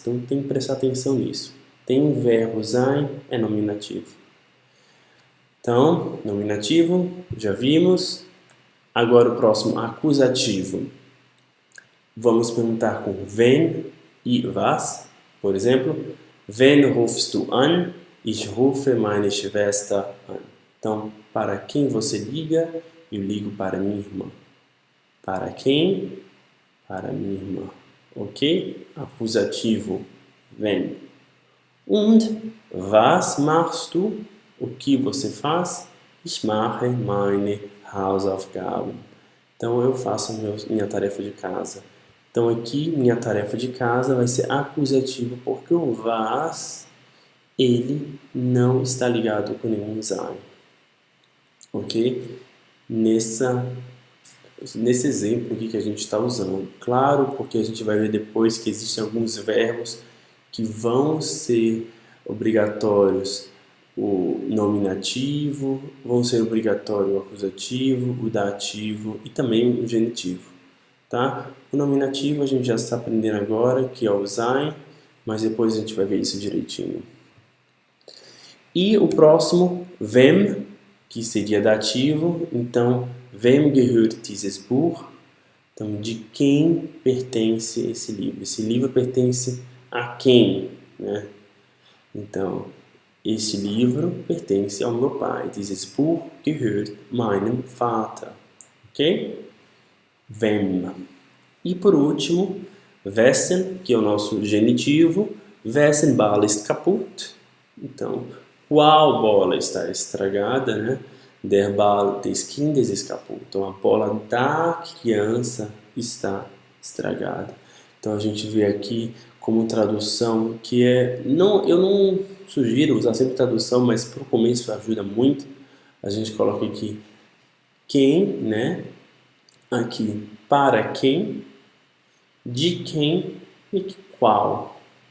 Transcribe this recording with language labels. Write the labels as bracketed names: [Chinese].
[Portuguese] Então, tem que prestar atenção nisso. Tem um verbo sein, é nominativo. Então, nominativo, já vimos. Agora o próximo, acusativo. Vamos perguntar com wen e was. Por exemplo, [German] wen rufst du an? Ich rufe meine Schwester an. [Portuguese] Então, para quem você liga? Eu ligo para minha irmã. Para quem? Para minha irmã. Ok? [German] Acusativo, wen. Und was machst du? [Portuguese] O que você faz? [German] Ich mache meine Hausaufgaben. [Portuguese] Então, eu faço minha tarefa de casa. Então, aqui, minha tarefa de casa vai ser acusativo, porque o was, ele não está ligado com nenhum sein. Ok? Nessa nesse exemplo aqui que a gente está usando. Claro, porque a gente vai ver depois que existem alguns verbos que vão ser obrigatórios o nominativo, vão ser obrigatório o acusativo, o dativo e também o genitivo, tá? O nominativo a gente já está aprendendo agora, que é o sein, mas depois a gente vai ver isso direitinho. E o próximo, wem, que seria dativo, então, [German] wem gehört dieses Buch? [Portuguese] Então, de quem pertence esse livro? Esse livro pertence a quem, né? Então, este livro pertence ao meu pai. [German] Dieses Buch gehört meinem Vater. Ok? Wem. [Portuguese] E por último, wessen, que é o nosso genitivo. [German] Wessen Ball ist kaputt? [Portuguese] Então, qual bola está estragada, né? [German] Der Ball des Kindes ist kaputt. [Portuguese] Então, a bola da criança está estragada. Então, a gente vê aqui como tradução que é... Não, eu não sugiro usar sempre tradução, mas para o começo ajuda muito. A gente coloca aqui quem, né? Aqui, para quem, de quem e qual.